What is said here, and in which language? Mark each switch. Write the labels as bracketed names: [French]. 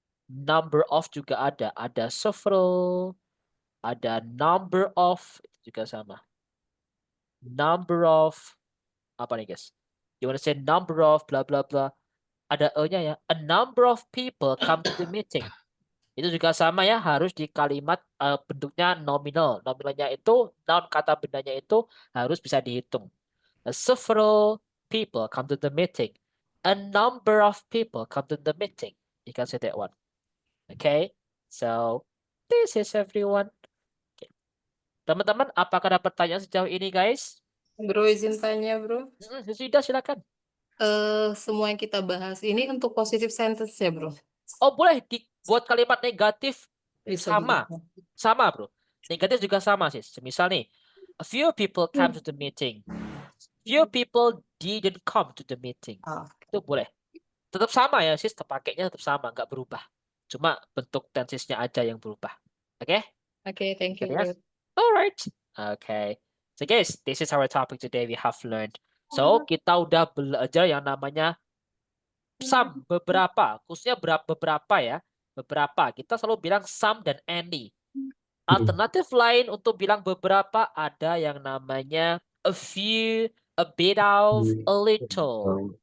[Indonesian] Number of juga ada several, ada number of itu juga sama. Number of apa nih guys? [English] You want to say number of bla bla bla. [Indonesian] Ada e-nya ya. [English] A number of people come to the meeting. [Indonesian] Itu juga sama ya, harus di kalimat bentuknya nominal. Nominalnya itu, noun kata bendanya itu harus bisa dihitung. [English] Several people come to the meeting. A number of people come to the meeting. You can say that one. Okay, so this is everyone. [Indonesian] Okay. Teman-teman, apakah ada pertanyaan sejauh ini, guys? Bro, izin tanya, bro. Sudah, silakan. Semua yang kita bahas ini untuk positive sentence ya, bro? Oh, boleh dibuat kalimat negatif Bisa sama. juga. Sama, bro. Negatif juga sama, sih. [English] Misal nih, a few people come to the meeting. Few people didn't come to the meeting. Ah, [Indonesian] Itu boleh. Tetap sama ya, sis. Pakainya tetap sama, nggak berubah. Cuma bentuk tensesnya aja yang berubah. Oke? [English] Oke, thank you, Yes. [Indonesian] bro. [English] Alright. Okay. So guys, this is our topic today. We have learned. [Indonesian] So kita udah belajar yang namanya some, beberapa. Khususnya beberapa ya. Beberapa. Kita selalu bilang some dan any. Alternatif lain untuk bilang beberapa ada yang namanya a few, a bit of, a little.